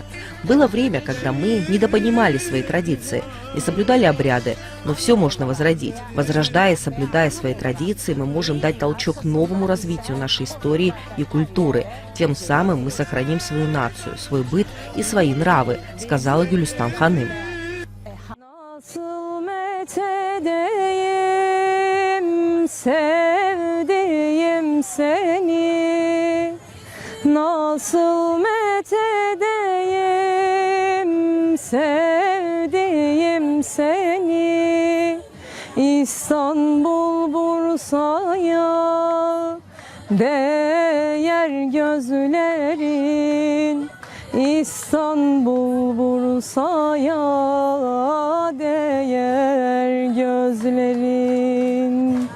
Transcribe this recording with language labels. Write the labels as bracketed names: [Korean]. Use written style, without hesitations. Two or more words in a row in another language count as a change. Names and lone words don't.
[Russian] Было время, когда мы недопонимали свои традиции, не соблюдали обряды, но все можно возродить. Возрождение Насаждая и соблюдая свои традиции, мы можем дать толчок новому развитию нашей истории и культуры. Тем самым мы сохраним свою нацию, свой быт и свои нравы, сказала Гюлистан Ханым. [Turkish] Nasıl methedeyim sevdiğim seni, nasıl methedeyim sevdiğim seni, İstanbul Bursa'ya değer gözlerin, İstanbul Bursa'ya değer gözlerin.